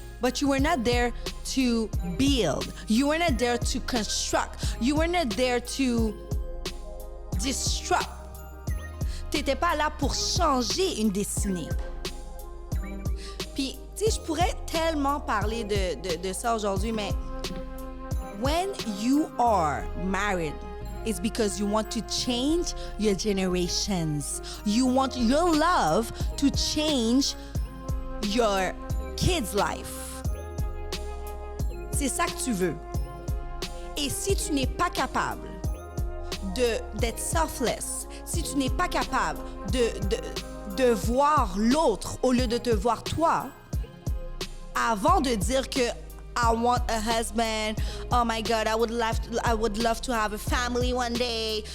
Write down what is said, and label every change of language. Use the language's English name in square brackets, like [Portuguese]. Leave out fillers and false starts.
[English] But you were not there to build. You were not there to construct. You were not there to disrupt. [French] T'étais pas là pour changer une destinée. Puis, tu sais, je pourrais tellement parler de ça aujourd'hui, mais [English] when you are married, it's because you want to change your generations. You want your love to change your kids' life. [French] C'est ça que tu veux. Et si tu n'es pas capable d'être selfless, si tu n'es pas capable de voir l'autre au lieu de te voir toi, avant de dire que [English] I want a husband, oh my God, I would love to have a family one day.